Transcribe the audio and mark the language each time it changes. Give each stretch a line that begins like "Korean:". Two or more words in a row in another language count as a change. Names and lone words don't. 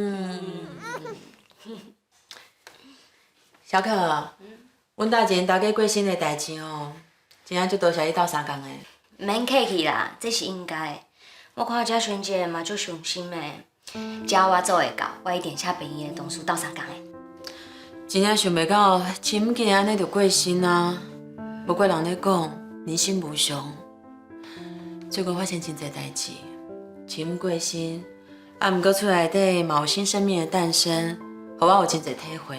Min Nan Chinese: 小可，阮大前大家过生的代志哦，真正足多谢你斗相共的。免客气啦，这是应该的。我看这萱姐嘛足上心的，只要我做会到，我一定请便宜的同事斗相共的。真正想袂到，亲竟然安尼就过身啊！不过人咧讲，人生无常。最近发生真侪代志，亲过身，毋过厝内底嘛有新生命的诞生，互我有真侪体会。